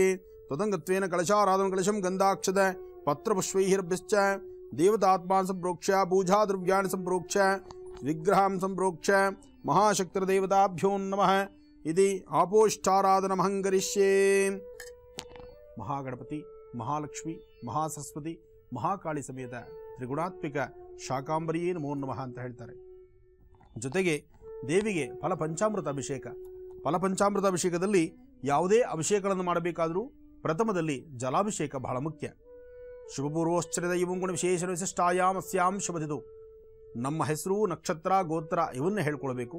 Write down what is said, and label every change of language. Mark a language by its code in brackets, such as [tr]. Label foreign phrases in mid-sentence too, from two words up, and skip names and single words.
[sa] ತ್ವದಂಗತ್ವೇನ ಕಳಶಾರಾಧನ ಕಳಶಂ ಗಂಧಾಕ್ಷತ ಪತ್ರಪುಷ್ಪೈರಭಿಶ್ಚ ದೇವತಾತ್ಮಾನ್ ಸಂಪ್ರೋಕ್ಷ್ಯ ಪೂಜಾ ದ್ರವ್ಯಾಣಿ ಸಂಪ್ರೋಕ್ಷ್ಯ ವಿಗ್ರಹಾಂ ಸಂಪ್ರೋಕ್ಷ್ಯ ಮಹಾಶಕ್ತಿರ್ದೇವತಾಭ್ಯೋ ನಮಃ. ಇದಿ ಆಪೋಷ್ಠಾರಾಧನಮಹಂ ಕರಿಷ್ಯೆ. ಮಹಾಗಣಪತಿ, ಮಹಾಲಕ್ಷ್ಮಿ, ಮಹಾಸರಸ್ವತಿ, ಮಹಾಕಾಳಿ ಸಮೇತ ತ್ರಿಗುಣಾತ್ಮಿಕ ಶಾಕಾಂಬರಿಯೇ ನಮೋ ನಮಃ [kn] ಅಂತ ಹೇಳ್ತಾರೆ. ಜೊತೆಗೆ ದೇವಿಗೆ ಫಲಪಂಚಾಮೃತ ಅಭಿಷೇಕ. ಫಲಪಂಚಾಮೃತ ಅಭಿಷೇಕದಲ್ಲಿ ಯಾವುದೇ ಅಭಿಷೇಕಗಳನ್ನು ಮಾಡಬೇಕಾದರೂ ಪ್ರಥಮದಲ್ಲಿ ಜಲಾಭಿಷೇಕ ಬಹಳ ಮುಖ್ಯ. [sa] ಶುಭಪೂರ್ವಶ್ಚರಿತ ಇವಂ ಗುಣ ವಿಶೇಷ ವಿಶಿಷ್ಟಾಯಾಮ್ ಅಸ್ಯಾಂ ಶುಭದಿದು. [kn] ನಮ್ಮ ಹೆಸರು, ನಕ್ಷತ್ರ, ಗೋತ್ರ ಇವನ್ನ ಹೇಳ್ಕೊಳ್ಬೇಕು.